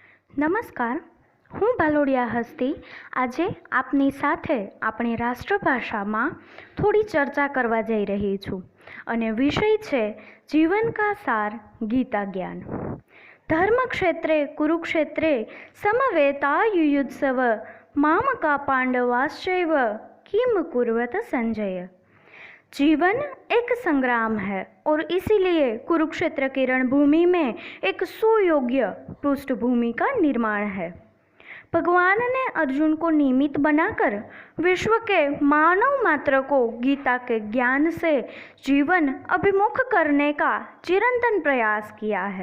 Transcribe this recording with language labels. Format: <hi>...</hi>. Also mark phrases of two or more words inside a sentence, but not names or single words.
<gu>નમસ્કાર, હું ભાલોડિયા હસ્તી આજે આપની સાથે આપણી રાષ્ટ્રભાષામાં થોડી ચર્ચા કરવા જઈ રહી છું અને વિષય છે</gu> <hi>जीवन का सार गीता ज्ञान.</hi> <sa>ધર્મ ક્ષેત્રે કુરુક્ષેત્રે સમવેતાયુયુત્સવ મામકા પાંડવાશ્ચैव किम कुर्वत संजय.</sa> <hi>जीवन एक संग्राम है और इसीलिए कुरुक्षेत्र की रणभूमि में एक सुयोग्य पृष्ठभूमि का निर्माण है. भगवान ने अर्जुन को निमित्त बनाकर विश्व के मानव मात्र को गीता के ज्ञान से जीवन अभिमुख करने का चिरंतन प्रयास किया है.</hi>